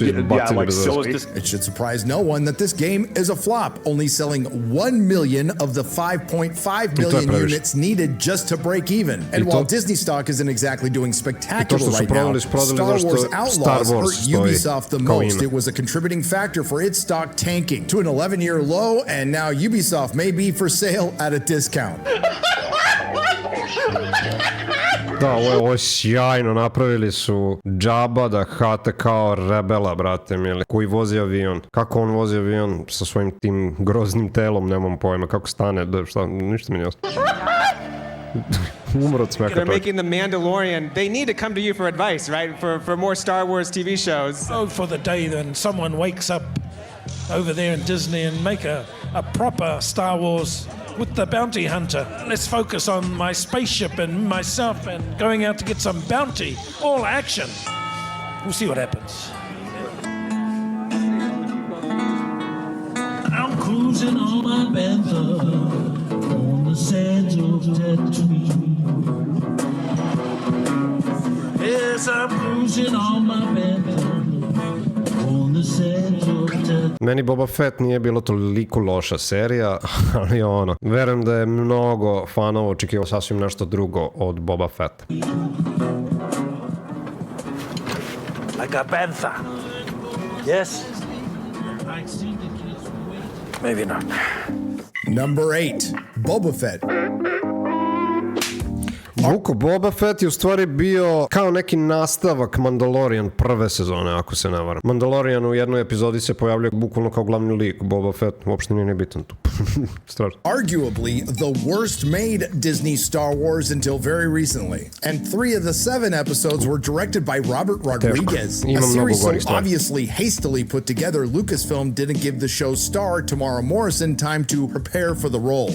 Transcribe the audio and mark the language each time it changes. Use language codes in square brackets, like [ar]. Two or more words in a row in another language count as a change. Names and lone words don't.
[en] It should surprise no one that this game is a flop, only selling 1 million of the 5.5 million units needed just to break even. And while Disney stock isn't exactly doing spectacular right now, Star Wars Outlaws hurt Ubisoft the most. It was a contributing factor for its stock tanking to an 11-year low, and now Ubisoft may be for sale at a discount. [sr] Da, ovo je sjajno, napravili su džaba da hate kao rebela, brate mili, koji vozi avion. Kako on vozi avion sa svojim tim groznim telom, nemam pojma, kako stane, šta, ništa mi nije ostalo. Umro od smeka. [en] They're making The Mandalorian. They need to come to you for advice, right? For more Star Wars TV shows. Oh, for the day then someone wakes up over there in Disney and make a proper Star Wars with the bounty hunter. Let's focus on my spaceship and myself and going out to get some bounty. All action. We'll see what happens. I'm cruising on my Bantha on the sands of Tatooine. Yes, I'm cruising on my Bantha. [sr] Meni Boba Fett nije bilo toliko loša serija, ali ono, verujem da je mnogo fanova očekivao sasvim nešto drugo od Boba Fetta. [en] Like a bantha. Yes? Maybe not. Number 8, Boba Fett. [sr] Vuko, Boba Fett je u stvari bio kao neki nastavak Mandalorian prve sezone, ako se ne varam. Mandalorian u jednoj epizodi se pojavlja bukvalno kao glavni lik. Boba Fett uopšte nije bitan tu. Strašno. [en] Arguably the worst made Disney Star Wars until very recently. And 3 of the 7 episodes were directed by Robert Rodriguez. A series so obviously hastily put together, Lucasfilm didn't give the show's star, Tamara Morrison, time to prepare for the role.